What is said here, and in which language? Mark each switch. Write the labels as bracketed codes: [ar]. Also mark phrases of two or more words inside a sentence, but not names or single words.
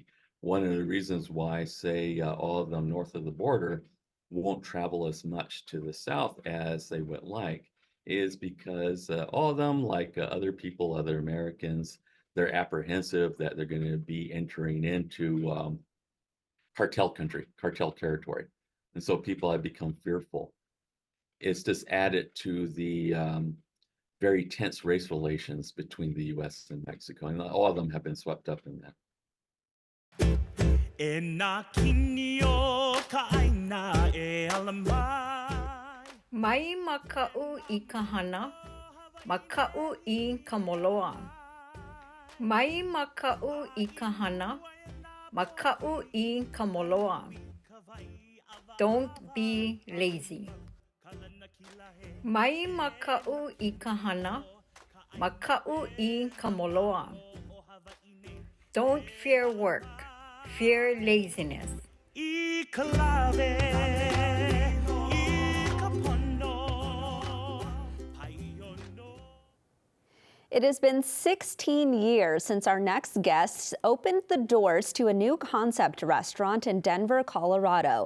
[en] One of the reasons why, say, all of them north of the border won't travel as much to the south as they would like is because all of them, like other people, other Americans, they're apprehensive that they're going to be entering into cartel country, cartel territory. And so people have become fearful. It's just added to the very tense race relations between the U.S. and Mexico, and all of them have been swept up in that. [haw] Mai maka'u I kahana, maka'u I kamoloa. Mai maka'u I kahana, maka'u I kamoloa. [en] Don't be lazy. [haw] Mai maka'u I kahana, maka'u I kamoloa. [en] Don't fear work, fear laziness. It has been 16 years since our next guest opened the doors to a new concept restaurant in Denver, Colorado.